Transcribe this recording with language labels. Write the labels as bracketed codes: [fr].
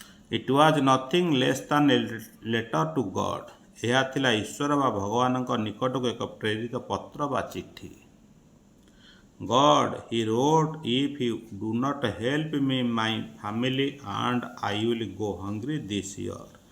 [en] It was nothing less than a letter to God. [or] ଏହା ଥିଲା ଈଶ୍ୱର ବା ଭଗବାନଙ୍କ ନିକଟକୁ ଏକ ପ୍ରେରିତ ପତ୍ର ବା ଚିଠି। [en] God, he wrote, if you do not help me, my family and I will go hungry this year.